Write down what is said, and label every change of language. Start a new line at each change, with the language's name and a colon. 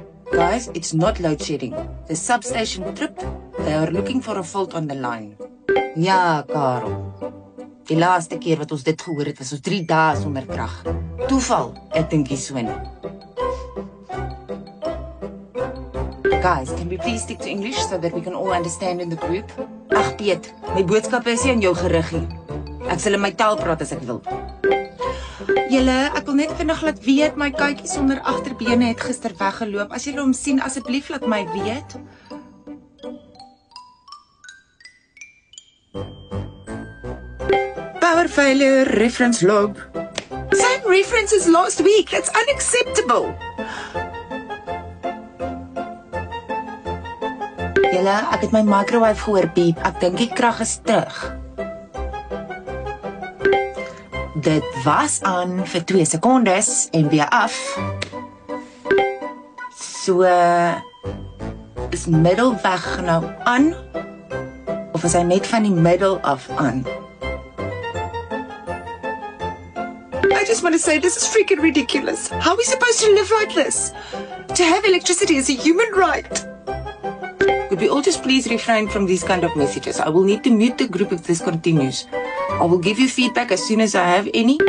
English: Guys, it's not load shedding. The substation tripped. They are looking for a fault on the line.
Afrikaans: Ja, Karel. Die laaste keer wat ons dit gehoor het, was ons 3 dae sonder krag. Toeval, ek dink nie so nie.
English: Guys, can we please stick to English so that we can all understand in the group?
Afrikaans: Ag Piet, my boodskappe is nie aan jou gerig nie. Ek sal in my taal praat as ek wil. Julle, ek wil net vinnig laat weet, my katjie sonder agterbene het gister weggeloop. As julle hom sien, asseblief laat my weet.
English: Power failure, reference log. Same reference as last week. That's unacceptable.
Afrikaans: Julle, ek het my microwave gehoor piep. Ek dink die krag is terug. Dit was aan vir 2 sekondes en weer af. So, is middelweg nou aan? Of is hy net van die middel af aan?
English: I just want to say this is freaking ridiculous. How are we supposed to live like this? To have electricity is a human right. Could we all just please refrain from these kind of messages? I will need to mute the group if this continues. I will give you feedback as soon as I have any.